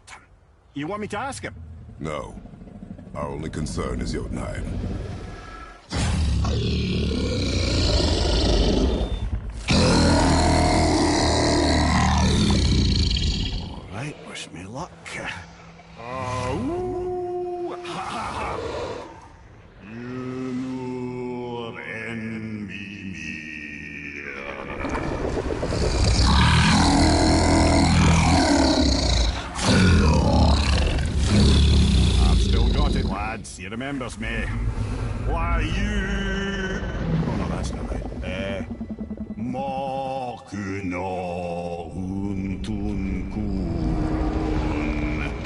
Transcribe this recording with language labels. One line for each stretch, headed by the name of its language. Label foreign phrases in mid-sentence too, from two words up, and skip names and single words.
English: You want me to ask him? No. Our only concern is Jotunheim. All right, wish me luck. Ooh, ha, ha, ha. Yunur en Mimir. I've still got it, lads. He remembers me. Why you... Oh, no, that's not right. Mokuno Huntun Kun.